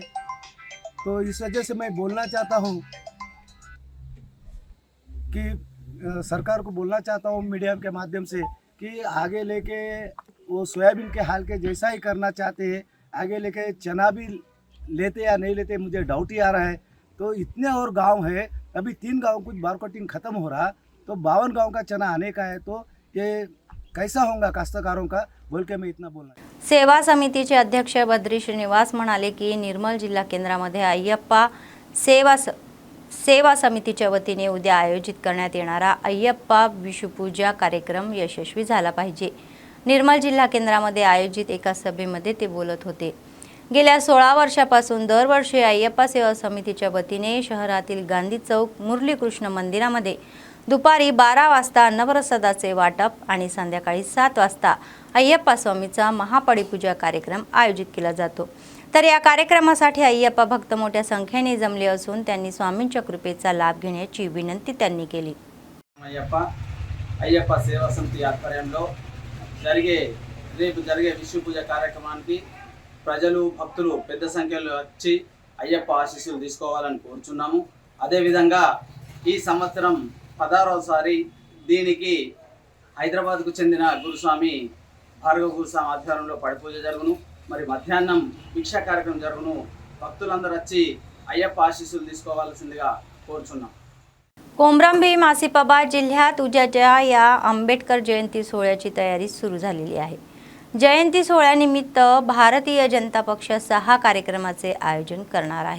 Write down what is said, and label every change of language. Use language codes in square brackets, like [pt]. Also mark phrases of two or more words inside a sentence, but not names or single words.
[hi] तो इस वजह से मैं बोलना चाहता हूँ कि सरकार को बोलना चाहता हूँ मीडिया के माध्यम से कि आगे लेके वो सोयाबीन के हाल के जैसा ही करना चाहते हैं. आगे लेके चना भी लेते या नहीं लेते मुझे डाउट ही आ रहा है. तो इतने और गांव है, अभी 3 गांव कुछ बारकोटिंग ख़त्म हो रहा, तो 52 गांव का चना आने का है. तो ये कैसा होगा काश्तकारों का, बोल के मैं इतना बोलना. [mr] सेवा समितीचे अध्यक्ष बद्री श्रीनिवास म्हणाले की निर्मल जिल्हा केंद्रामध्ये अय्यप्पा सेवा समितीच्या वतीने उद्या आयोजित करण्यात येणारा अय्यप्पा विषुपूजा कार्यक्रम यशस्वी झाला पाहिजे. निर्मल जिल्हा केंद्रामध्ये आयोजित एका सभेमध्ये ते बोलत होते. गेल्या 16 वर्षापासून दरवर्षी अय्यप्पा सेवा समितीच्या वतीने शहरातील गांधी चौक मुरली कृष्ण मंदिरामध्ये दुपारी 12 वाजता अन्नप्रसादाचे वाटप आणि संध्याकाळी 7 वाजता अय्यप्पा स्वामीचा महापडीपूजा कार्यक्रम आयोजित केला जातो. तर या कार्यक्रमासाठी अय्यप्पा भक्त मोठ्या संख्येने जमले असून त्यांनी स्वामींच्या कृपेचा लाभ घेण्याची विनंती त्यांनी केली. [te] అయ్యప్ప సేవా సమితి ఆధ్వర్యంలో రేపు జరిగే విష్ణు పూజ కార్యక్రమానికి ప్రజలు భక్తులు పెద్ద సంఖ్యలో వచ్చి అయ్యప్ప ఆశీస్సులు తీసుకోవాలని కోరుచున్నాము. అదేవిధంగా ఈ సంవత్సరం 16వసారి దీనికి హైదరాబాద్కు చెందిన గురుస్వామి భార్గవ గురుస్వామి ఆధ్వర్యంలో పడిపూజ జరుగును. మరి మధ్యాహ్నం భిక్షా కార్యక్రమం జరుగును. భక్తులందరూ వచ్చి అయ్యప్ప ఆశీస్సులు తీసుకోవాల్సిందిగా కోరుచున్నాం. [mr] कोमरंभीम आसिफाबाद जिल्ह्यात उद्याच्या या आंबेडकर जयंती सोहळ्याची तयारी सुरू झालेली आहे. जयंती सोहळ्यानिमित्त भारतीय जनता पक्ष 6 कार्यक्रमाचे आयोजन करणार आहे.